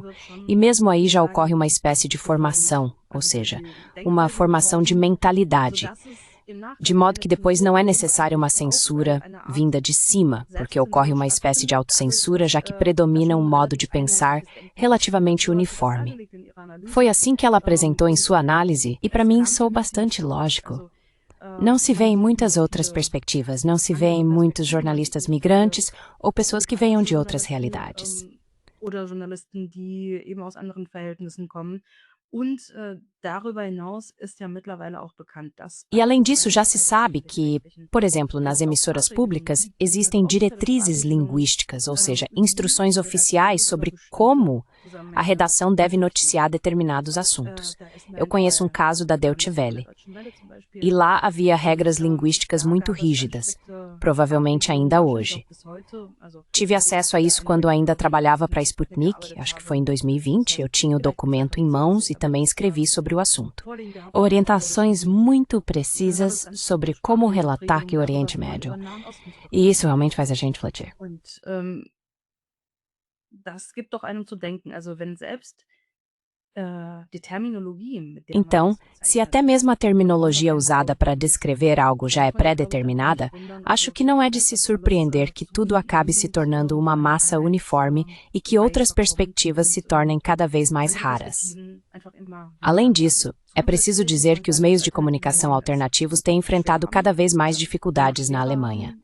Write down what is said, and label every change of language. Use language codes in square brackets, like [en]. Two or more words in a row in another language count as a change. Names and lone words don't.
[pt] E mesmo aí já ocorre uma espécie de formação, ou seja, uma formação de mentalidade, de modo que depois não é necessária uma censura vinda de cima, porque ocorre uma espécie de autocensura, já que predomina um modo de pensar relativamente uniforme. Foi assim que ela apresentou em sua análise, e para mim soou bastante lógico. Não se vê em muitas outras perspectivas, não se vê em muitos jornalistas migrantes ou pessoas que venham de outras realidades. [de] Oder Journalisten, die eben aus anderen Verhältnissen kommen. Und darüber hinaus ist ja mittlerweile auch bekannt, dass [pt] E além disso, já se sabe que, por exemplo, nas emissoras públicas, existem diretrizes linguísticas, ou seja, instruções oficiais sobre como a redação deve noticiar determinados assuntos. Eu conheço um caso da Deutsche Welle. E lá havia regras linguísticas muito rígidas, provavelmente ainda hoje. Tive acesso a isso quando ainda trabalhava para a Sputnik, acho que foi em 2020, eu tinha o documento em mãos e também escrevi sobre o assunto. Orientações muito precisas sobre como relatar que o Oriente Médio. E isso realmente faz a gente refletir. [de] Das gibt doch einem zu denken. Also wenn selbst die Terminologie, mit der man [pt] Então, [de] das [pt] se até mesmo a terminologia usada para descrever algo já é pré-determinada, acho que não é de se surpreender que tudo acabe se tornando uma massa uniforme e que outras perspectivas se tornem cada vez mais raras. Além disso, é preciso dizer que os meios de comunicação alternativos têm enfrentado cada vez mais dificuldades na Alemanha.